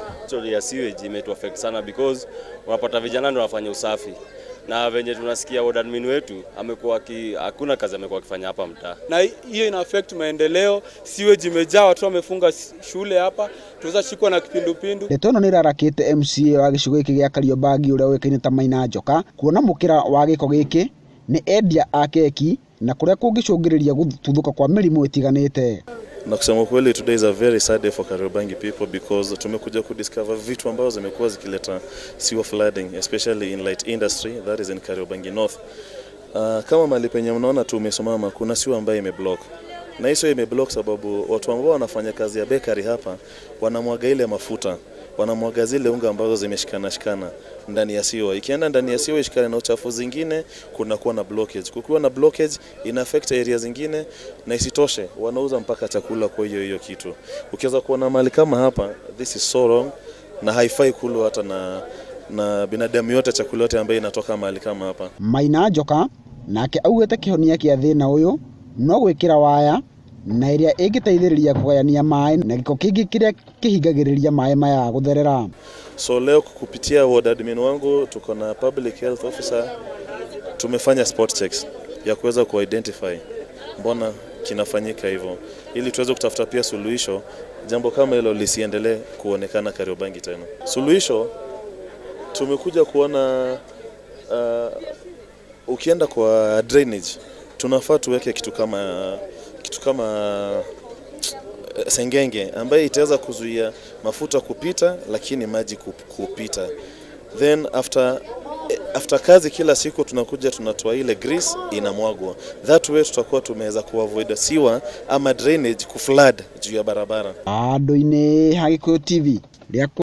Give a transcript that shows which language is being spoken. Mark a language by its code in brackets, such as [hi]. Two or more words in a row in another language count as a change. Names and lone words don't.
[sw] Story ya sewage imetu affect sana because unapata vijana ndio wanafanya usafi na venye tunasikia [en] ward admin [sw] wetu amekuwa hakuna kazi amekuwa akifanya hapa mtaa, na hiyo ina affect maendeleo. Sewage imejaa, watu wamefunga shule hapa, tuweza shikwa na kipindupindu. [ki] Letono ni rarakite MCA wa gicigo giki gia Kariobangi uria wekaine ta Maina Njoka kuona mukira wa giko giki ni endia a keki na kuria kungicungiriria gututhuka kwa mirimu itiganite. [sw] Na kusema kweli, [en] today is a very sad day for Kariobangi people because [sw] tumekuja kudiscover vitu ambazo zimekuwa zikileta [en] sewer flooding especially in light industry that is in Kariobangi North. [sw] Kama mali penye mnaona tumesimama kuna sewer ambayo imeblock. Na hiyo imeblock sababu watu ambao wanafanya kazi ya bakery hapa wanamwaga ile mafuta, wanamwaga zile unga ambazo zimeshikana ndani ya sewer. Ikienda ndani ya sewer ishikane na uchafu zingine, kuna kuwa na blockage. Kukiwa na blockage ina affect area zingine, na isitoshe wanauza mpaka chakula kwa hiyo kitu. Ukiweza kuona mali kama hapa, [en] this is so wrong [sw] na haifai kula hata na binadamu yote, chakula yote ambayo inatoka mali kama hapa. [ki] Maina Njoka nake augete kihonia kia thina uyu no gwikira waya na iria ingiteithiriria kugayania mai na giko kingi kiria kihingagiriria mai maya gutherera. [sw] So leo kupitia [en] ward admin [sw] wangu tuko na [en] public health officer [sw] tumefanya [en] spot checks [sw] ya kuweza kuidentify mbona kinafanyika hivyo, ili tuweze kutafuta pia suluhisho jambo kama hilo lisiendelee kuonekana Kariobangi tena. Suluhisho tumekuja kuona ukienda kwa drainage tunafaa tuweke kitu kama sengenge ambaye itaweza kuzuia mafuta kupita lakini maji kupita. [en] Then after [sw] kazi kila siku tunakuja tunatoa ile grease inamwagwa. [en] That way [sw] tutakuwa tumeweza kuavoid sewer ama drainage kuflood juu ya barabara. [ki] Ando-ini ha Gĩkũyũ TV.